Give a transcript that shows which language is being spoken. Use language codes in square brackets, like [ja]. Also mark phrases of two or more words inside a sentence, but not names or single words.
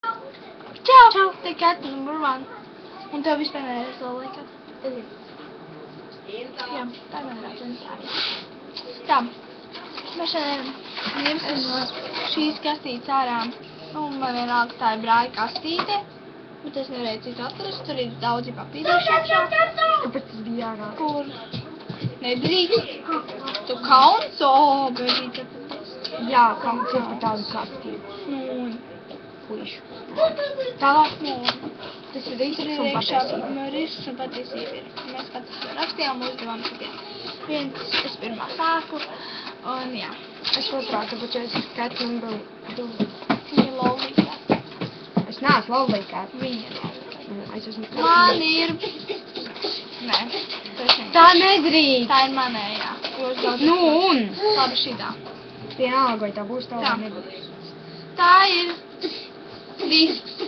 [lv] Čau! Te [en] cat number one. [lv] Un tev vispār nereiz vēl liekat. Jā, tā man ir atzīmēta. Tā. Mēs šodien ņemsim no šīs kastītes ārā. Un man vienalga tā ir brāļa kastīte. Bet es nevarēju citu atrast. Tur ir daudzi papīrīši iekšā. Kāpēc tas bija jārāk? Kur nedrīkst. Tu kauns, bērīte. Jā, kauns ir par tādu kastību. Un Puišu. tālāk, tas ir Risks un iekšā. patiesība. Risks un patiesība ir. Mēs pats to rakstījām, uzdevām šitiem. Es pirmā sāku. Un jā. Es otrā, tāpēc es esmu [en] cat number 2. [lv] Viņa ir laulīga. Es neesmu laulīgā. Viņa ir laulīga. Es esmu Man ir... Nē, tas ir. Tā nedrīkst. Tā ir manējā. Nu un? Labi šitā. Vienalga, vai tā būs tā Tā. vai nebūs. Tā ir Risks.